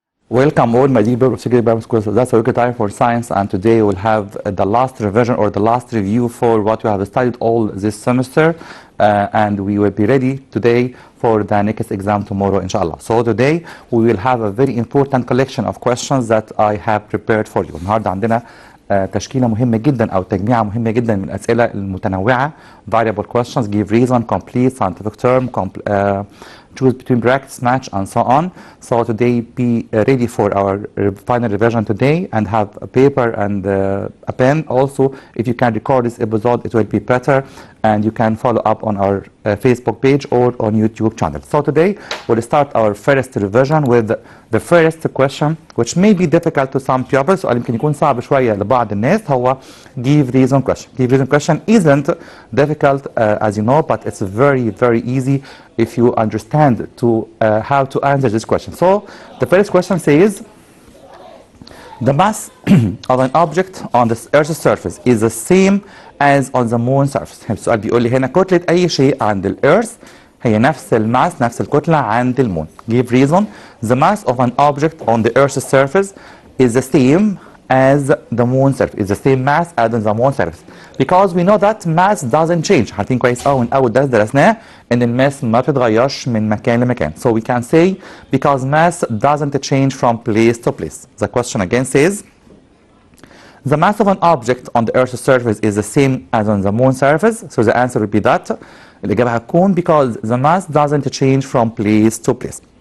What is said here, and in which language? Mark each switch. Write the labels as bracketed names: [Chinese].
[English] Welcome all my dear people of Security Primary School. So that's a weekly time for science, and today we'll have the last revision or the last review for what we have studied all this semester, and we will be ready today for the next exam tomorrow, inshallah. So today we will have a very important collection of questions that I have prepared for you. [Arabic] النهارده عندنا تشكيلة مهمة جدا أو تجميعة مهمة جدا من الأسئلة المتنوعة. [English] Variable questions, give reason, complete, scientific term, choose between brackets, match, and so on. So today be ready for our final revision today, and have a paper and a pen. Also, if you can record this episode, it will be better, and you can follow up on our Facebook page or on YouTube channel. So today we'll start our first revision with the first question, which may be difficult to some pupils. [Arabic] سؤال يمكن يكون صعب شوية لبعض الناس. [English] هو give reason question. Give reason question isn't difficult as you know, but it's very easy if you understand to how to answer this question. So the first question says the mass of an object on the Earth's surface is the same as on the moon surface. [Arabic] السؤال بيقول لي هنا كتلة أي شيء عند الأرث هي نفس الماس نفس الكتلة عند المون. [English] Give reason. The mass of an object on the Earth's surface is the same as the moon surface. Is the same mass as on the moon surface. Because we know that mass doesn't change. [Arabic] عارفين كويس قوي من أول درس درسناه إن الماس ما بتتغيرش من مكان لمكان. [English] So we can say because mass doesn't change from place to place. The question again says the mass of an object on the Earth's surface is the same as on the moon surface. So the answer would be that. [Arabic] الإجابة هتكون [English] because the mass doesn't change from place to place.